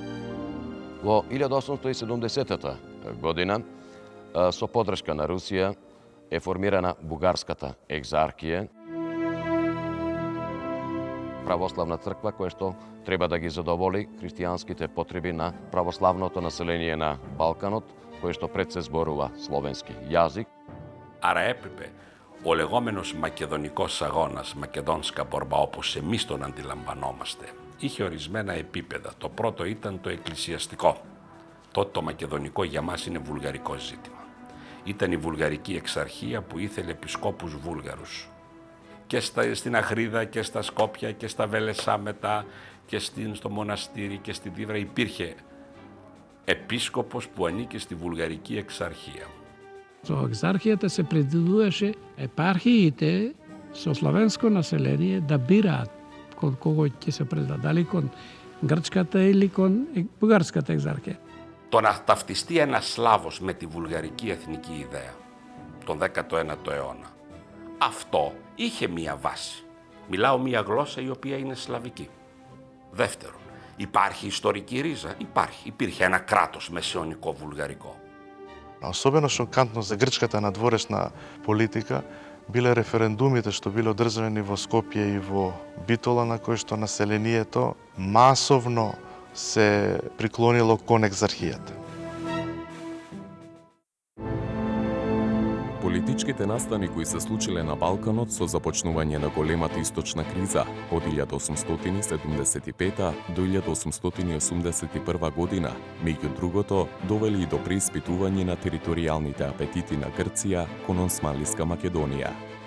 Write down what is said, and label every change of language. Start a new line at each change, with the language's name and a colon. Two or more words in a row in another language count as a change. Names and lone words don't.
Macedonian: Во 1870 година, со подршка на Русија, е формирана Бугарската екзархија, православна црква која што треба да ги задоволи христијанските потреби на православното население на Балканот, кое што пред се зборува словенски јазик.
Greek: Άρα έπρεπε ο λεγόμενος μακεδονικός αγώνας,
Macedonian: македонска борба,
Greek: όπως εμείς τον αντιλαμβανόμαστε, είχε ορισμένα επίπεδα. Το πρώτο ήταν το εκκλησιαστικό. Τότε το μακεδονικό για μας είναι βουλγαρικό ζήτημα. Ήταν η βουλγαρική εξαρχία που ήθελε επισκόπους Βούλγαρους. Και στην Αχρίδα και στα Σκόπια και στα Βέλεσσα μετά και στο μοναστήρι και στη Δίβρα υπήρχε επίσκοπος που ανήκε στη βουλγαρική εξαρχία.
Macedonian: Со екзархијата се предвидуваше епархиите со славенско население да бираат кон кого ќе се предадат, дали кон грчката или кон бугарската екзархија.
Greek: Το να ταυτιστεί ένας Σλάβος με τη βουλγαρική εθνική ιδέα τον 19ο αιώνα, αυτό είχε μία βάση. Μιλάω μία γλώσσα η οποία είναι σλαβική. Δεύτερον, υπάρχει ιστορική ρίζα? Υπάρχει. Υπήρχε ένα κράτος μεσαιωνικό βουλγαρικό.
Macedonian: Особено шокантно за грчката надворешна политика биле референдумите што биле одржани во Скопје и во Битола, на кои што населението масовно се приклонило кон екзархијата. Политичките настани кои се случиле на Балканот со започнување на големата источна криза од 1875 до 1881 година, меѓу другото, довели и до преиспитување на територијалните апетити на Грција кон Османлиска Македонија.